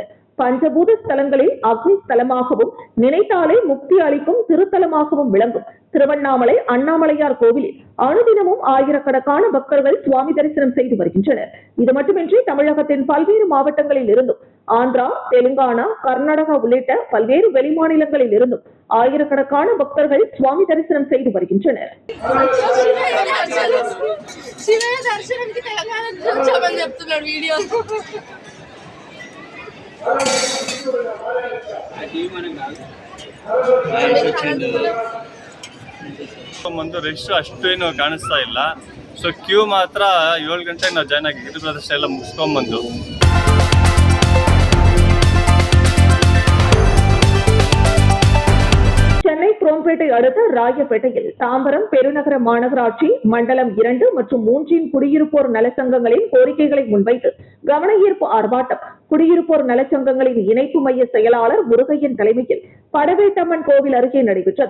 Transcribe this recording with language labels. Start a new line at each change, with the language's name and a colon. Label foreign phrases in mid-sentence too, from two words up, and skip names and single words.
Tamil: பஞ்சபூத ஸ்தலங்களில் அக்னி ஸ்தலமாகவும் நினைத்தாலே முக்தி அளிக்கும் திருத்தலமாகவும் விளங்கும் திருவண்ணாமலை அண்ணாமலையார் கோவிலில் அனுதினமும் ஆயிரக்கணக்கான பக்தர்கள் சுவாமி தரிசனம் செய்து வருகின்றனர். இது மட்டுமின்றி தமிழகத்தின் பல்வேறு மாவட்டங்களில் இருந்தும், ஆந்திரா, தெலுங்கானா, கர்நாடகா உள்ளிட்ட பல்வேறு வெளிமாநிலங்களில் இருந்தும் ஆயிரக்கணக்கான பக்தர்கள் சுவாமி தரிசனம் செய்து வருகின்றனர்.
Kannada: ರಶ್ ಅಷ್ಟೇನು ಕಾಣಿಸ್ತಾ ಇಲ್ಲ. ಸೊ ಕ್ಯೂ ಮಾತ್ರ 7 ಗಂಟೆಗೆ ನಾವು ಜಾಯ್ನ್ ಆಗಿ ಗಿರಿ ಪ್ರದರ್ಶನ ಎಲ್ಲ ಮುಗಿಸ್ಕೊಂಡ್ಬಂದು
Tamil: சென்னை குரோம்பேட்டை அடுத்த ராயப்பேட்டையில் தாம்பரம் பெருநகர மாநகராட்சி மண்டலம் 2 மற்றும் 3 குடியிருப்போர் நலச்சங்கங்களின் கோரிக்கைகளை முன்வைத்து கவன ஈர்ப்பு ஆர்ப்பாட்டம் குடியிருப்போர் நலச்சங்கங்களின் இணைப்பு மைய செயலாளர் முருகையன் தலைமையில் படவேட்டம்மன் கோவில் அருகே நடைபெற்றது.